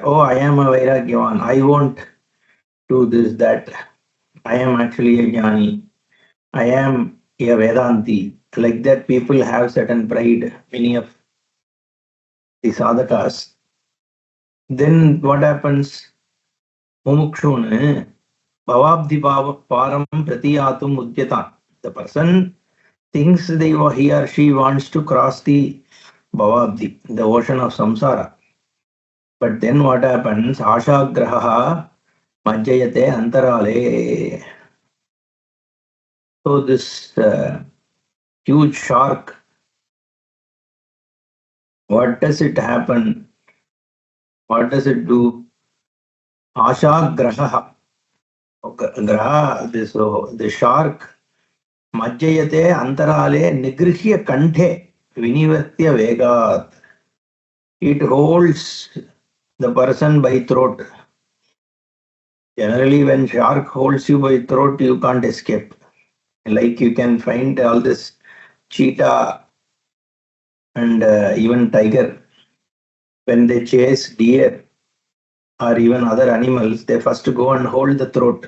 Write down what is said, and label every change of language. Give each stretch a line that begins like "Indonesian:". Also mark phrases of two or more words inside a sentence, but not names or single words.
English: Oh, I am a Vairagyavan. I won't do this, that. I am actually a Jnani. I am a Vedanti. Like that, people have certain pride, many of the sadhakas. Then what happens?
Sanskrit: मुमुक्षुं भवाब्धि परं प्रतियातुम् उद्यतान्.
English: The person thinks he or she wants to cross the bhavabdi, the ocean of samsara. But then what happens?
Sanskrit: आशाग्राह मज्जयते अन्तराले.
English: So this huge shark, what does it happen? What does it do? Ashagraha. Graha, the shark,
Sanskrit: मज्जयते अन्तराले निगृह्य कण्ठे विनिवर्त्य वेगात्.
English: It holds the person by throat. Generally, when shark holds you by throat, you can't escape. Like you can find all this cheetah and even tiger, when they chase deer or even other animals, they first go and hold the throat.